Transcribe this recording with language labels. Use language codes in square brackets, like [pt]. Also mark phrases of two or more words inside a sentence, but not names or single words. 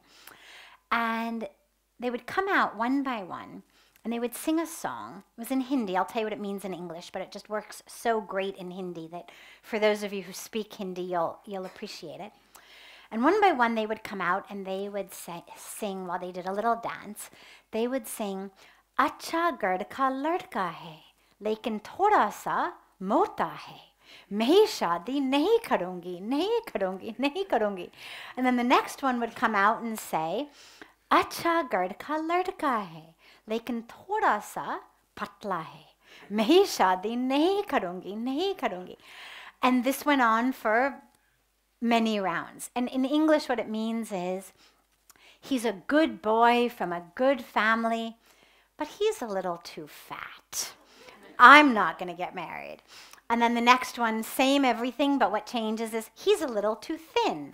[en] And they would come out one by one and they would sing a song. It was in Hindi. I'll tell you what it means in English, but it just works so great in Hindi that for those of you who speak Hindi, you'll appreciate it. And one by one they would come out and they would sing while they did a little dance. They would sing, [hi] "अच्छा गड का लड़का है, लेकिन थोड़ा सा मोटा है. मैं शादी नहीं करूँगी, नहीं करूँगी, नहीं करूँगी." [en] And then the next one would come out and say, [hi] "अच्छा गड का लड़का है, लेकिन थोड़ा सा पतला है. मैं शादी नहीं करूँगी, नहीं करूँगी." [en] And this went on for many rounds. And in English, what it means is, he's a good boy from a good family, but he's a little too fat. I'm not going to get married. And then the next one, same everything, but what changes is he's a little too thin.